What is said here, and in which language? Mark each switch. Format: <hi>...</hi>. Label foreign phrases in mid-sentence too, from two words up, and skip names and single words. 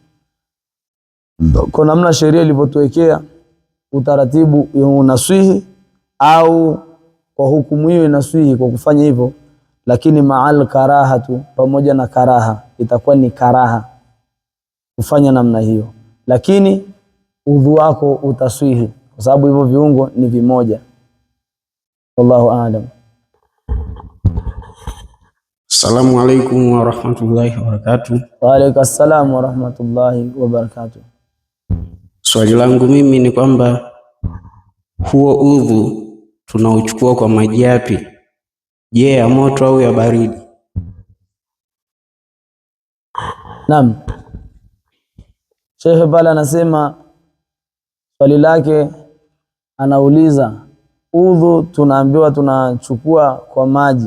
<sw>Kwa namna sheria ilivyotuwekea utaratibu unaswihi, au kwa hukumu hiyo inaswihi kwa kufanya hivyo, lakini</sw> <ar>مع الكراهة,</ar> <sw>pamoja na karaha, itakuwa ni karaha kufanya namna hiyo, lakini udhu wako utaswihi kwa sababu hivyo viungo ni vimoja.</sw> <ar>والله أعلم. السلام عليكم ورحمة الله وبركاته. وعليك السلام ورحمة الله وبركاته.</ar> <sw>Swali langu mimi ni kwamba huo udhu tunauchukua kwa maji yapi? Je, ya moto au ya baridi? Naam. Sheikh pale anasema swali lake, anauliza udhu tunaambiwa tunachukua kwa maji.</sw>